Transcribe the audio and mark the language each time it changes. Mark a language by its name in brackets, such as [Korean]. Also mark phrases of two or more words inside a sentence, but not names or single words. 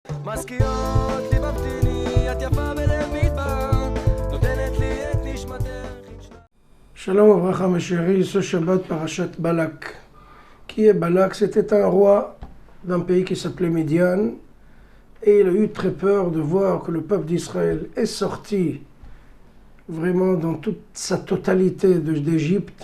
[Hebrew] מזכירות לי מבטיני, את יפה בלב מדבר, נותנת לי את נשמתך. [French] Shalom Avraham mes chéris, ce Shabbat Parashat Balak. Qui est Balak? C'était un roi d'un pays qui s'appelait Midian, et il a eu très peur de voir que le peuple d'Israël est sorti vraiment dans toute sa totalité d'Égypte.